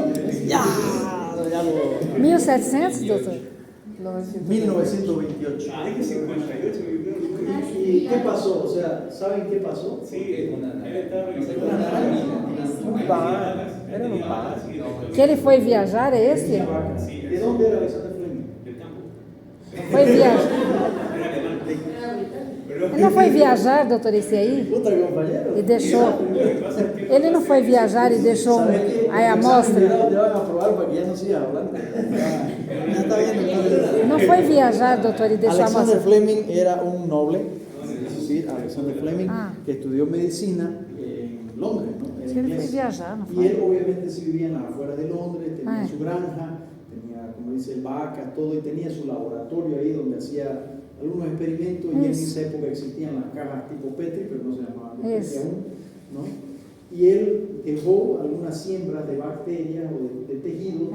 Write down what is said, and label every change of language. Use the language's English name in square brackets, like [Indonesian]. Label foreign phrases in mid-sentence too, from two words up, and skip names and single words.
[Spanish] Ya lo... [Portuguese] 1700, doutor? [Spanish] 1928. Ah, es que 58. ¿Y qué pasó? O sea, ¿saben qué pasó? Sí, él estaba revisando Era un par. [Portuguese] Que ele foi viajar, é esse? [Spanish] ¿De dónde era Alexander Fleming? del campo. [Portuguese] Foi viajar. [Spanish] Era alemán. Pero [Portuguese] Ele não foi viajar, doutor, esse aí? [Spanish] Puta compañero. [Portuguese] E deixou. [Spanish] lo que pasa es que [Portuguese] Ele não foi viajar e deixou a amostra. [Spanish] Te van a probar para que ya no sigas hablando. Ya está bien. [Portuguese] Não foi viajar, doutor, e deixou a [Spanish] Alexander [Portuguese] amostra. [Spanish] Fleming era un noble, es decir, Alexander Fleming, que estudió medicina en Londres, ¿no? En [Portuguese] Se ele foi [Spanish] inglés. [Portuguese] viajar, não [Spanish] Y [Portuguese] foi? [Spanish] él obviamente sí vivía en las afueras de Londres, tenía Ah. su granja, tenía, como dice, vacas, todo, y tenía su laboratorio ahí donde hacía algunos experimentos, y en esa época existían las cajas tipo Petri, pero no se llamaban Petri Eso. aún, ¿no? Y él dejó algunas siembras de bacterias o de tejidos,